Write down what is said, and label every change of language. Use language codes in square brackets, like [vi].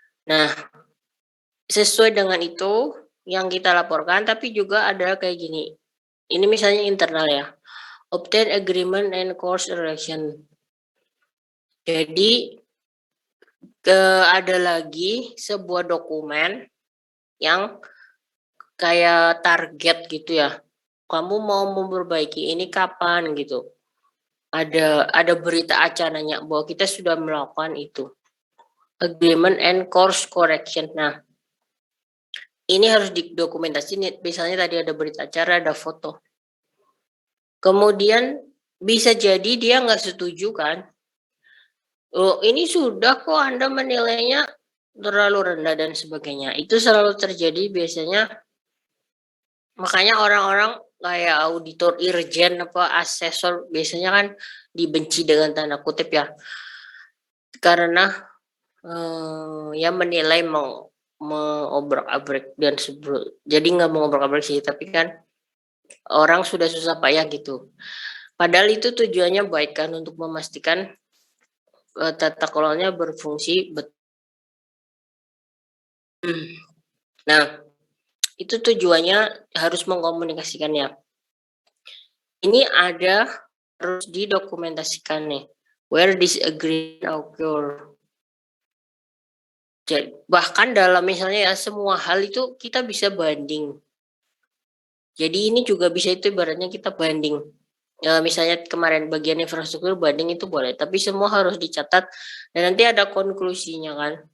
[id] Nah, sesuai dengan itu yang kita laporkan, tapi juga ada kayak gini. Ini misalnya internal ya. [en] Obtain agreement and course election. [id] Jadi ada lagi sebuah dokumen yang kayak target gitu ya. Kamu mau memperbaiki ini kapan gitu. Ada berita acaranya bahwa kita sudah melakukan itu. [en] Agreement and course correction. [id] Nah, ini harus didokumentasi. Misalnya tadi ada berita acara, ada foto. Kemudian bisa jadi dia nggak setuju kan. Oh, ini sudah kok Anda menilainya terlalu rendah dan sebagainya. Itu selalu terjadi biasanya. Makanya orang-orang kayak auditor irjen apa asesor biasanya kan dibenci dengan tanda kutip ya. Karena ya menilai mau mengobrak-abrik dan jadi nggak mengobrak-abrik sih, tapi kan orang sudah susah payah gitu. Padahal itu tujuannya baik kan, untuk memastikan tata kelolanya berfungsi betul. Nah, itu tujuannya harus mengkomunikasikannya. Ini ada harus didokumentasikan nih. [en] Where disagreement occur. [id] Jadi, bahkan dalam misalnya ya semua hal itu kita bisa banding. Jadi ini juga bisa, itu ibaratnya kita banding. Misalnya kemarin bagian infrastruktur banding itu boleh, tapi semua harus dicatat dan nanti ada konklusinya kan.